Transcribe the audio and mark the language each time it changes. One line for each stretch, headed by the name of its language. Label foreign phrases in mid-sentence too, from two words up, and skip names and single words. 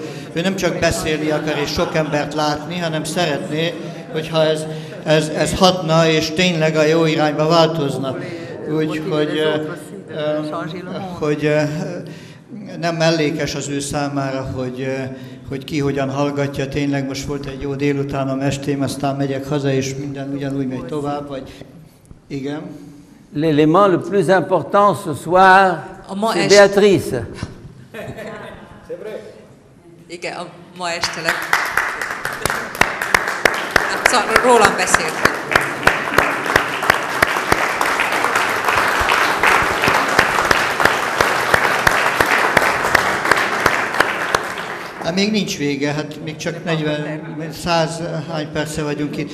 Hungarian: Ő nem csak beszélni akar és sok embert látni, hanem szeretné, hogyha ez hatna és tényleg a jó irányba változna. Hogy nem mellékes az ő számára, hogy ki hogyan hallgatja, tényleg most volt egy jó délutánom, estém, aztán megyek haza, és minden ugyanúgy megy tovább, vagy igen.
French: L'élément le plus important ce soir, c'est Béatrice.
Hungarian: Igen, ma este rólam beszélt. Hát még nincs vége, hát még csak 100 hány perce vagyunk itt.